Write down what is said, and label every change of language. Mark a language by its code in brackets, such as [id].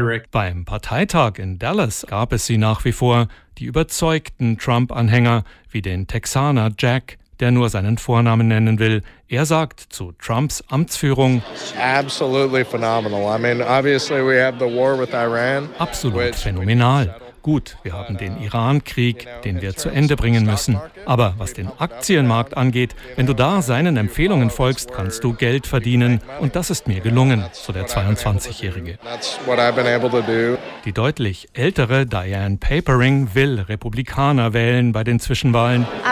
[de] Beim Parteitag in Dallas gab es sie nach wie vor, die überzeugten Trump-Anhänger, wie den Texaner Jack, der nur seinen Vornamen nennen will. Er sagt zu Trumps Amtsführung: [en] "Absolutely phenomenal. I mean, obviously we have the war with Iran." [de] Absolut phänomenal. Gut, wir haben den Iran-Krieg, den wir zu Ende bringen müssen. Aber was den Aktienmarkt angeht, wenn du da seinen Empfehlungen folgst, kannst du Geld verdienen. Und das ist mir gelungen, so der 22-Jährige. Die deutlich ältere Diane Papering will Republikaner wählen bei den Zwischenwahlen.